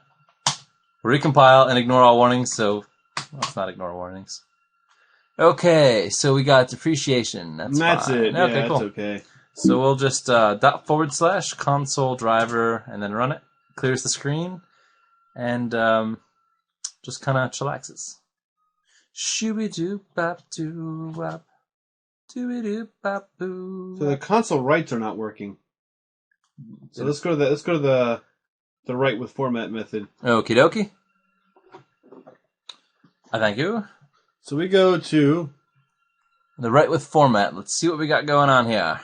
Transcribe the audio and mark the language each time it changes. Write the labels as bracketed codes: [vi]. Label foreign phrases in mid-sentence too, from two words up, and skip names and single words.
[en] Recompile and ignore all warnings, so... let's not ignore warnings. Okay, so we got depreciation. That's fine. it. Okay, yeah, cool. that's okay. So we'll just / console driver and then run it. Clears the screen and just kind of chillaxes. Shooby-doo-bop-doo-wop. Doo-be-doo-bop-boo. So the console writes are not working. So let's go to the write with format method. Okie dokie. Thank you. So we go to The write with format. Let's see what we got going on here.